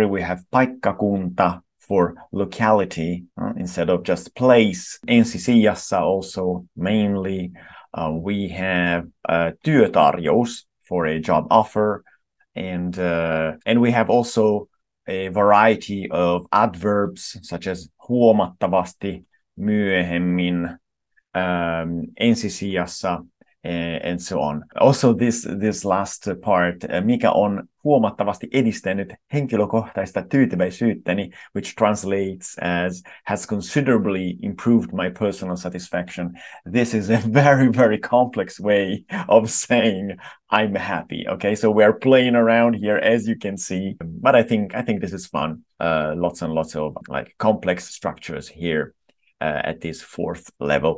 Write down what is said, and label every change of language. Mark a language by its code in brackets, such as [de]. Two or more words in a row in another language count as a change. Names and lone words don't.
[en] We have paikkakunta for locality instead of just place. Ensisijassa also mainly. We have työtarjous for a job offer, and we have also a variety of adverbs such as [fi] huomattavasti, myöhemmin, ensisijassa, [en] and so on. Also this last part, [fi] mikä on huomattavasti edistänyt henkilökohtaista tyytyväisyyttäni, [en] which translates as has considerably improved my personal satisfaction. This is a very, very complex way of saying I'm happy. Okay, so we're playing around here, as you can see, but I think this is fun. Lots and lots of like complex structures here at this fourth level.